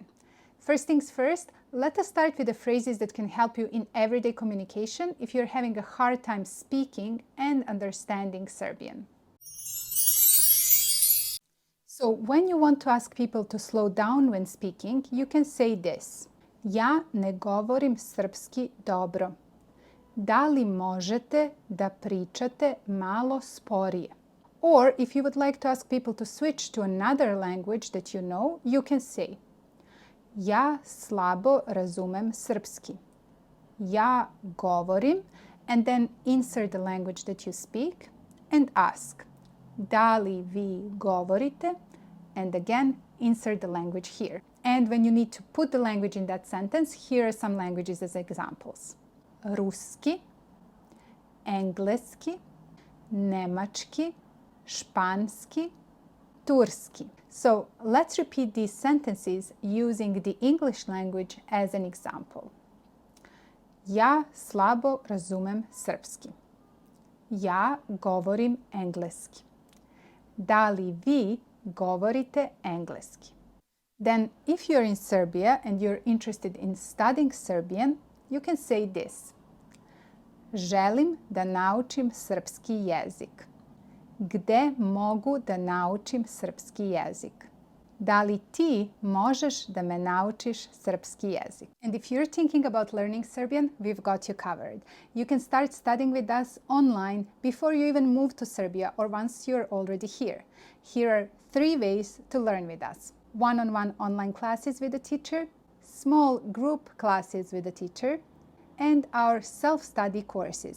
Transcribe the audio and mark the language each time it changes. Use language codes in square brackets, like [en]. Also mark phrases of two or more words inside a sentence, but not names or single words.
[en] First things first, let us start with the phrases that can help you in everyday communication if you're having a hard time speaking and understanding Serbian. So, when you want to ask people to slow down when speaking, you can say this. [sr] Ja ne govorim srpski dobro. Da li možete da pričate malo sporije? [en] Or, if you would like to ask people to switch to another language that you know, you can say [sr] Ja slabo razumem srpski. Ja govorim, [en] and then insert the language that you speak and ask [sr] Da li vi govorite? [en] And again, insert the language here. And when you need to put the language in that sentence, here are some languages as examples. [sr] Ruski, engleski, nemački, španski, turski. [en] So let's repeat these sentences using the English language as an example. [sr] Ja slabo razumem srpski. Ja govorim engleski. Da li vi govorite engleski? [en] Then, if you're in Serbia and you're interested in studying Serbian, you can say this. [sr] Želim da naučim srpski jezik. Gde mogu da naučim srpski jezik? Da li ti možeš da me naučiš srpski jezik? [en] And if you're thinking about learning Serbian, we've got you covered. You can start studying with us online before you even move to Serbia or once you're already here. Here are 3 ways to learn with us. One-on-one online classes with a teacher, small group classes with a teacher, and our self-study courses.